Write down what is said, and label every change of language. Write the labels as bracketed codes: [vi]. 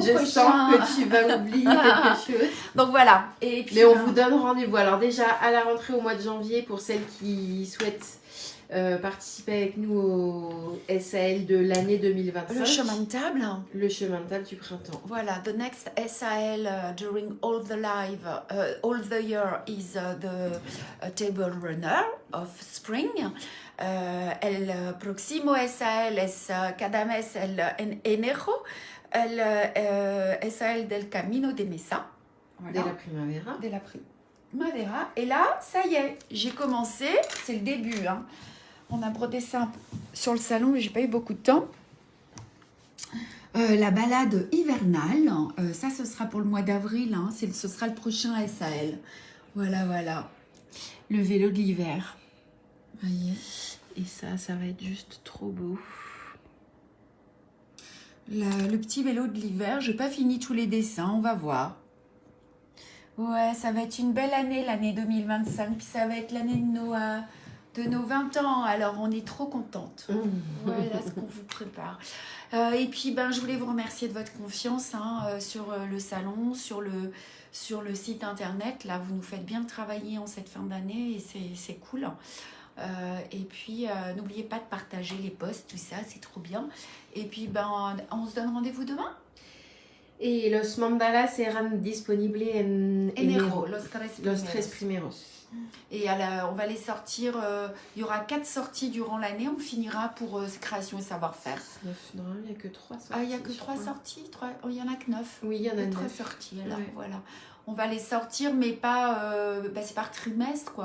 [fr] Je prochain? sens que tu vas oublier quelque chose. Donc voilà. Et puis, Mais on vous donne rendez-vous. Alors déjà, à la rentrée au mois de janvier, pour celles qui souhaitent participer avec nous au SAL de l'année 2025. le chemin de table. Le chemin de table du printemps. [en] Voilà, the next SAL during all the year is the table runner of spring. [es] El próximo SAL es cada mes en enero, el SAL del Camino de Mesa. [fr] Voilà. Dès [es] la primavera. De la primavera. [fr] Et là, ça y est, j'ai commencé, c'est le début. Hein. On a brodé ça sur le salon, mais j'ai pas eu beaucoup de temps. La balade hivernale, ça ce sera pour le mois d'avril, hein, ce sera le prochain SAL. Voilà. Le vélo de l'hiver. Voyez. Et ça va être juste trop beau. Le petit vélo de l'hiver, je n'ai pas fini tous les dessins, on va voir. Ouais, ça va être une belle année, l'année 2025, puis ça va être l'année de nos 20 ans, alors on est trop contente. Voilà ce qu'on vous prépare. Et puis, je voulais vous remercier de votre confiance sur le salon, sur le site internet. Là, vous nous faites bien travailler en cette fin d'année et c'est cool. Et puis, n'oubliez pas de partager les posts, tout ça, c'est trop bien. Et puis, on se donne rendez-vous demain. Et [es] los mandalas eran disponibles en Enero, los tres primeros. [fr] Et on va les sortir, il y aura 4 sorties durant l'année, on finira pour création et savoir-faire. Non, il n'y a que 3 sorties. Ah, il n'y a que 3 sorties il n'y en a que 9. Oui, il y en a 9. 3 sorties, alors Ouais. voilà. On va les sortir, mais pas, c'est par trimestre, quoi.